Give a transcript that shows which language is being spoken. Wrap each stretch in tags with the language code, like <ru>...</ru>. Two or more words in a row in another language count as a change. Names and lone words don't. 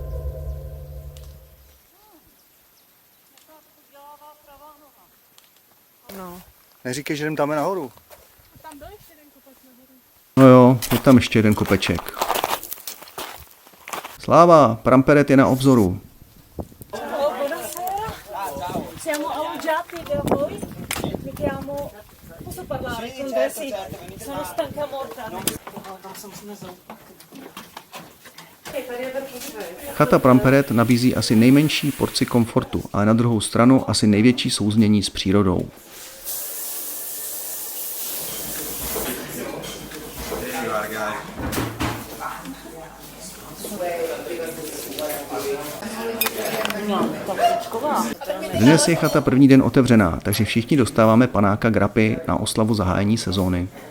<cs>No. Neříkej, že jdem tam nahoru. Tam byl ještě jeden kopec nahoru. No jo, je tam ještě jeden kopeček. Sláva, Pramperet je na obzoru.</cs> <it>Siamo alloggiati da voi, mi chiamo... Posso parlare con te? Sì, sono stanca morta.</it> <cs>Tam se musíme zaupat. Chata Pramperet nabízí asi nejmenší porci komfortu, ale na druhou stranu asi největší souznění s přírodou. Dnes je chata první den otevřená, takže všichni dostáváme panáka grapy na oslavu zahájení sezóny.</cs>